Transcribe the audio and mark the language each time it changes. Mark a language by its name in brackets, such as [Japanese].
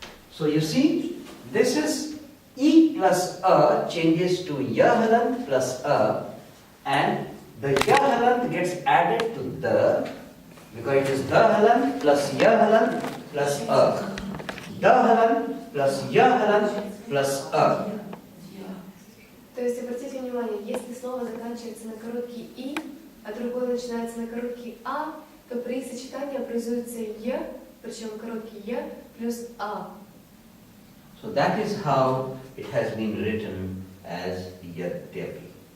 [English] So you see, this is E plus a changes to Yahalant plus a, and the Yahalant gets added to the, because it is Dahalant plus Yahalant plus a. Dahalant plus Yahalant plus a. [Russian] То есть обратите внимание, если слово заканчивается на короткий «и», а другое начинается на короткий «а», то при сочетании образуется «е», причем короткий «е» плюс «а». [English] So that is how it has been written as Yadyapi.